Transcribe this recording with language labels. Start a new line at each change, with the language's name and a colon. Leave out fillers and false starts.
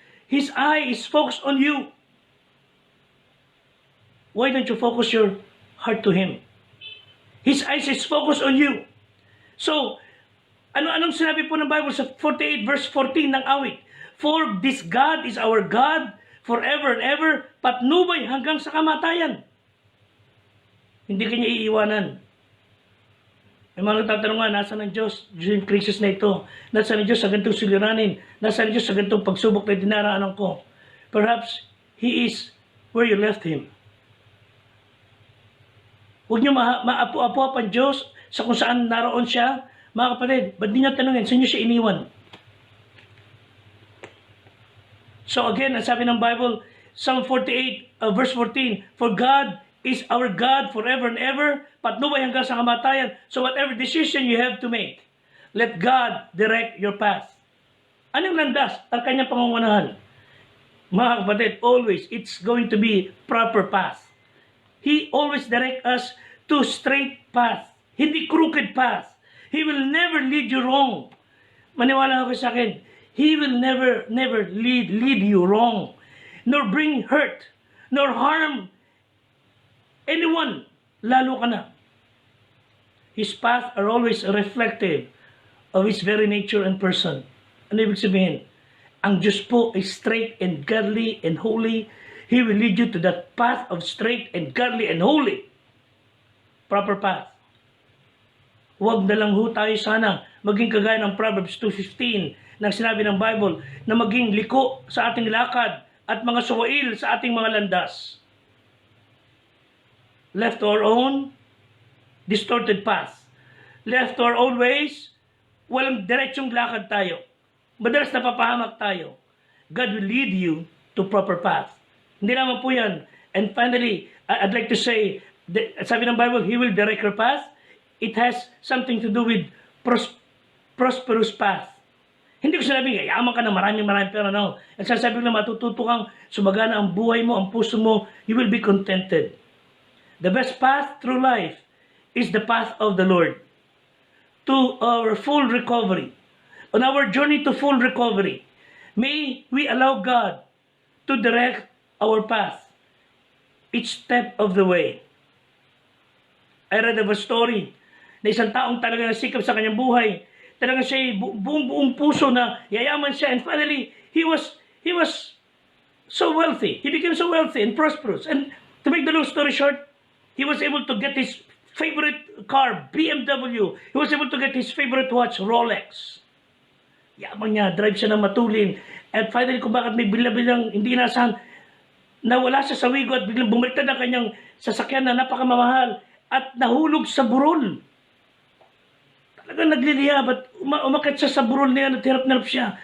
English: His eye is focused on you. Why don't you focus your heart to Him? His eyes is focused on you.
Filipino: So, anong sinabi po ng Bible sa 48 verse 14 ng awit?
English: For this God is our God forever and ever,
Filipino: patnubay hanggang sa kamatayan. Hindi kanya iiwanan. May mga nagtatanong nga, nasa ng Diyos yung krisis na ito? Nasa ng Diyos sa ganitong suliranin? Nasa ng Diyos sa ganitong pagsubok na dinaraanan ko?
English: Perhaps He is where you left Him.
Filipino: Huwag niyo maapo-apo ang Diyos sa kung saan naroon siya. Mga kapatid, ba't di niya tanongin? Saan niyo siya iniwan?
English: So again,
Filipino: ang sabi ng Bible,
English: Psalm 48 verse 14, For God is our God forever and ever,
Filipino: patnubay hanggang sa kamatayan.
English: So whatever decision you have to make, let God direct your path.
Filipino: Anong landas ang kanyang pangungunahan? Mga kapatid,
English: always, it's going to be proper path. He always direct us to straight path, hindi crooked path. He will never lead you wrong.
Filipino: Maniwala ako sa akin,
English: He will never lead you wrong, nor bring hurt, nor harm anyone
Filipino: lalo ka na.
English: His paths are always reflective of His very nature and person.
Filipino: Ano ibig sabihin? Ang Diyos po
English: is straight and godly and holy. He will lead you to that path of straight and godly and holy. Proper path.
Filipino: Huwag na lang ho tayo sana maging kagaya ng Proverbs 2:15 ng sinabi ng Bible na maging liko sa ating lakad at mga suwail sa ating mga landas.
English: Left to our own, distorted path. Left to our own ways,
Filipino: walang diretsyong lakad tayo. Madalas napapahamak tayo.
English: God will lead you to proper path.
Filipino: Hindi naman po yan.
English: And finally, I'd like to say,
Filipino: sabi ng Bible,
English: He will direct your path. It has something to do with prosperous path.
Filipino: Hindi ko sinabing, yaman ka na maraming pera, no. At sasabi ko na matututo kang sumagana ang buhay mo, ang puso mo,
English: you will be contented. The best path through life is the path of the Lord to our full recovery. On our journey to full recovery, may we allow God to direct our path each step of the way. I read of a story
Filipino: na isang taong talaga nasikap sa kanyang buhay. Talaga siya buong puso na yayaman siya.
English: And finally, he was so wealthy. He became so wealthy and prosperous. And to make the long story short, he was able to get his favorite car, BMW. He was able to get his favorite watch, Rolex.
Filipino: Yaman niya, drive siya ng matulin. At finally, kung bakit may bilang hindi inasahan, nawala siya sa wigo at biglang bumaliktad ang kanyang sasakyan na napakamamahal at nahulog sa burol. Talagang nagliliyab at umakit siya sa burol na yan at hirap-hirap siya.